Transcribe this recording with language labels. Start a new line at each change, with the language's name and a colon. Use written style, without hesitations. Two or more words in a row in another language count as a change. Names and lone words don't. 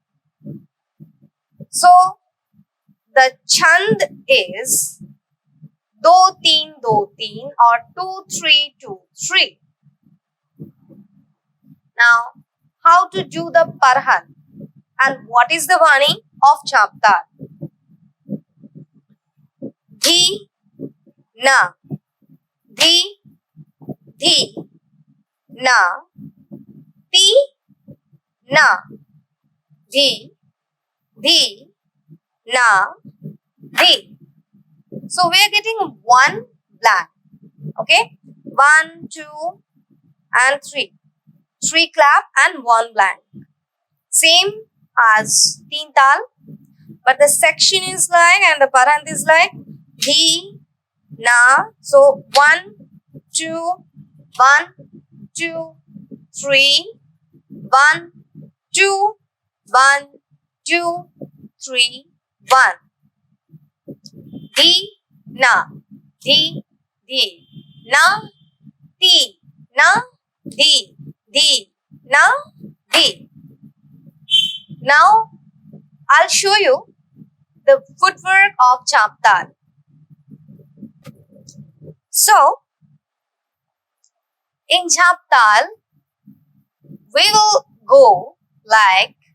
English: So the chand is
Hindi: दो तीन
English: or 2-3-2-3. Now how to do the parhan and what is the vani of JHAPTAAL?
Hindi: Dhi, na, dhi, dhi, na, ti, na, dhi, dhi, na, dhi.
English: So we are getting 1 blank. Okay, 1, 2, and 3. 3 clap and 1 blank. Same as teen tal, but the section is like and the parant is like dhi,
Hindi: na.
English: So 1, 2, 1, 2, 3, 1, 2, 1, 2, 3, 1.
Hindi: Di, na, di, di, na, ti, na, di, na, di.
English: Now I'll show you the footwork of JHAPTAAL. So in JHAPTAAL we will go like